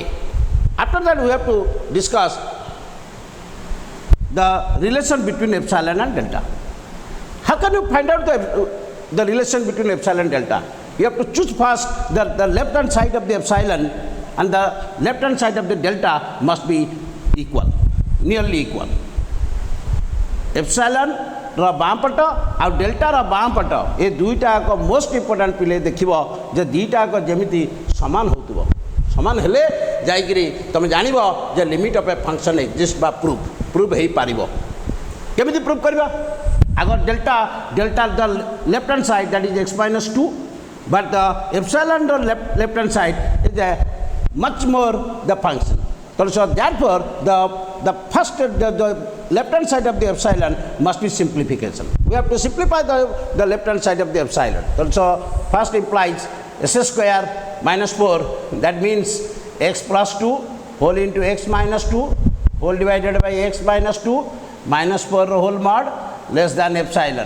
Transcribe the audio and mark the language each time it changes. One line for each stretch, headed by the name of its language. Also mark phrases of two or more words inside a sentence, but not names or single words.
English: After that, we have to discuss the relation between epsilon and delta. How can you find out the relation between epsilon and delta? You have to choose first the left hand side of the epsilon and the left hand side of the delta must be equal, nearly equal.
Odia: Epsilon ର ବାଁ ପଟ ଆଉ ଡେଲ୍ଟାର ବାଁ ପଟ ଏ ଦୁଇଟା ଏକ
English: most important
Odia: ପିଲେ ଦେଖିବ ଯେ ଦୁଇଟା ଏକ ଯେମିତି ସମାନ ହେଉଥିବ, ସମାନ ହେଲେ ଯାଇକରି ତୁମେ ଜାଣିବ ଯେ
English: limit of a function exist
Odia: ବା ପ୍ରୁଭ୍ ହେଇପାରିବ। କେମିତି ପ୍ରୁଭ୍ କରିବା? ଆଗ ଡେଲ୍ଟା
English: the left hand side that is x minus 2 but the epsilon the left hand side is a much more the function. So therefore the first the left hand side of the epsilon must be simplification. We have to simplify the left hand side of the epsilon. So first implies s square minus 4, that means x plus 2 whole into x minus 2 whole divided by x minus 2 minus 4 whole mod less than epsilon.